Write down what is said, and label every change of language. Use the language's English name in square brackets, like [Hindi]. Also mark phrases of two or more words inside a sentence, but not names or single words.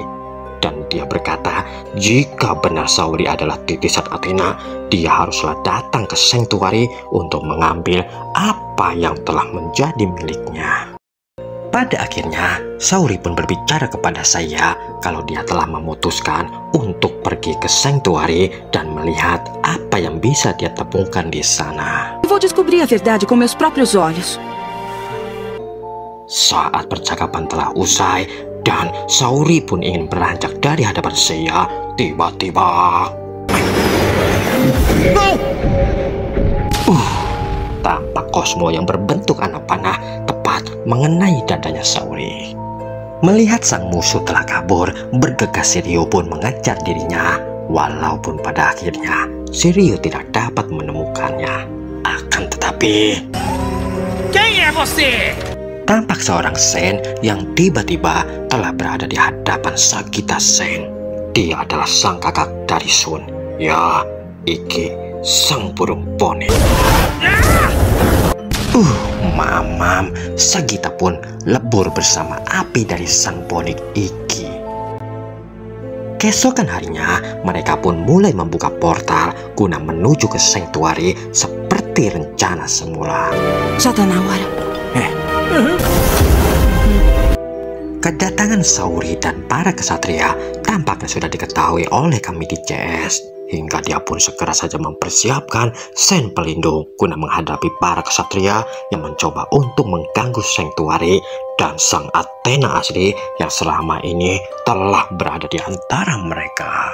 [Indonesian] Dan dia berkata, jika benar Saori adalah titisan Athena, dia haruslah datang ke Sanctuary untuk mengambil apa yang telah menjadi miliknya. Pada akhirnya, Saori pun berbicara kepada saya kalau dia telah memutuskan untuk pergi ke Sanctuary dan melihat apa yang bisa dia temukan di sana. [Portuguese] Vou descobrir a verdade com meus próprios olhos. [Indonesian] Saat percakapan telah usai dan Saori pun ingin beranjak dari hadapan saya, tiba-tiba tampak Cosmo yang berbentuk anak panah tepat mengenai dadanya Saori. Melihat sang musuh telah kabur, bergegas Shiryu pun mengejar dirinya. Walaupun pada akhirnya Shiryu tidak dapat menemukannya. Akan tetapi, [Portuguese] Quem é você? [Indonesian] tampak seorang Sen yang tiba-tiba telah berada di hadapan Sagita Sen. Dia adalah sang kakak dari Sun. Ya, Iki, sang burung poni. Mamam, Sagita pun lebur bersama api dari sang poni Iki. Keesokan harinya, mereka pun mulai membuka portal guna menuju ke Sanctuary seperti rencana semula. [Portuguese] Já tá na hora. [Indonesian] Kedatangan Saori dan para kesatria tampaknya sudah diketahui oleh Kamidi CS, hingga dia pun segera saja mempersiapkan Sen pelindung guna menghadapi para kesatria yang mencoba untuk mengganggu Sanctuary dan sang Athena asli yang selama ini telah berada di antara mereka.